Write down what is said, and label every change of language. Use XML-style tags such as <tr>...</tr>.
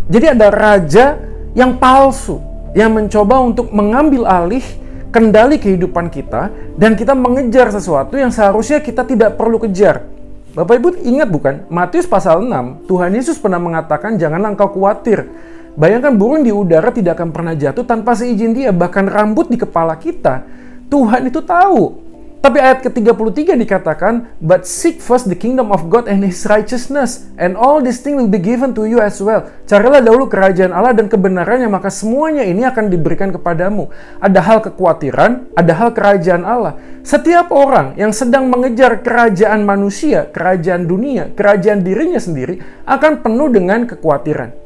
<id>Jadi ada raja yang palsu, yang mencoba untuk mengambil alih kendali kehidupan kita, dan kita mengejar sesuatu yang seharusnya kita tidak perlu kejar. Bapak Ibu ingat bukan? Matius pasal 6, Tuhan Yesus pernah mengatakan, janganlah engkau khawatir. Bayangkan burung di udara tidak akan pernah jatuh tanpa seizin Dia, bahkan rambut di kepala kita, Tuhan itu tahu. Tapi ayat ke-33 dikatakan,</id> <en>but seek first the kingdom of God and His righteousness, and all these things will be given to you as well.</en> <id>Carilah dahulu kerajaan Allah dan kebenarannya, maka semuanya ini akan diberikan kepadamu. Ada hal kekhawatiran, ada hal kerajaan Allah. Setiap orang yang sedang mengejar kerajaan manusia, kerajaan dunia, kerajaan dirinya sendiri, akan penuh dengan kekhawatiran.</id>